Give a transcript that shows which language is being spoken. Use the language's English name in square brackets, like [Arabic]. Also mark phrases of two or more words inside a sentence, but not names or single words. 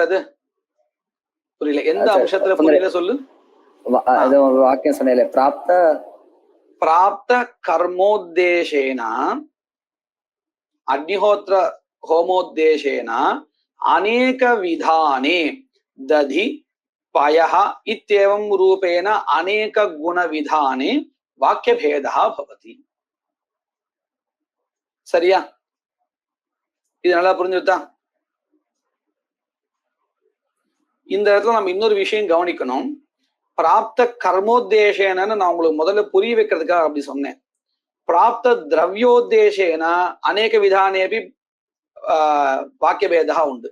[Tamil] இது புரியல? எந்த அம்சத்துல புரியல சொல்லு. வாக்கியம் சொன்னேன், [Sanskrit] प्राप्त कर्मोद्देशेन अग्निहोत्र होमोद्देशेन अनेक विधाने दधि पयः इत्येवं रूपेण अनेक गुण विधाने वाक्य भेदः भवति. [Tamil] சரியா? இது நல்லா புரிஞ்சுதா? இந்த இடத்துல நம்ம இன்னொரு விஷயம் கவனிக்கணும். [Sanskrit] प्राप्त कर्मोद्देशेन [Tamil] நான் உங்களுக்கு முதல்ல புரிய வைக்கிறதுக்காக அப்படி சொன்னேன். [Sanskrit] प्राप्त द्रव्योद्देशेन अनेक विधानेऽपि वाक्य भेदाः உண்டு.